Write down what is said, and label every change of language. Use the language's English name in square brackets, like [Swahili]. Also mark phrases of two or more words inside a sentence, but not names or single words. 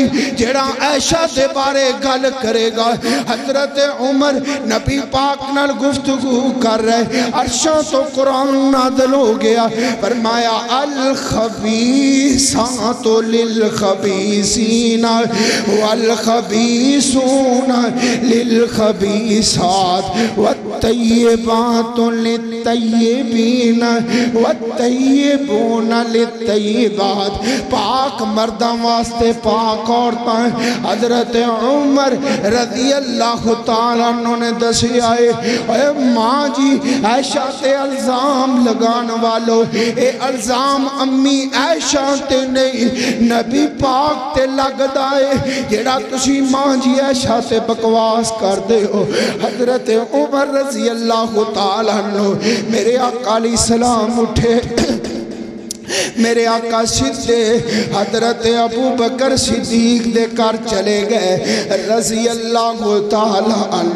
[Punjabi] جیڑا عائشہ دے بارے گل کرے گا. حضرت عمر نبی پاک نال گفتگو کر رہے, عرشاں تو قرآن نازل ہو گیا. [Arabic] فرمایا الخبیثات للخبیثین والخبیثون للخبیثات والطیبات للطیبین والطیبون للطیبات. [Punjabi] پاک مرداں واسطے پاک عورتاں. حضرت عمر [Arabic] رضی اللہ تعالیٰ عنہ [Punjabi] نے دسی آئے اے ماں جی عائشہ تے الزام لگان والو, اے الزام امی عائشہ تے نہیں نبی پاک تے لگ دائے جیڑا تسی ماں جی عائشہ تے بکواس کر دے ہو. حضرت عمر [Arabic] رضی اللہ تعالیٰ عنہ [Punjabi] میرے آقا [Arabic] علیہ السلام [Punjabi] اٹھے, میرے آقا سیدھے حضرت ابو بکر صدیق دے کر چلے گئے [Arabic] رضی اللہ تعالیٰ عنہ.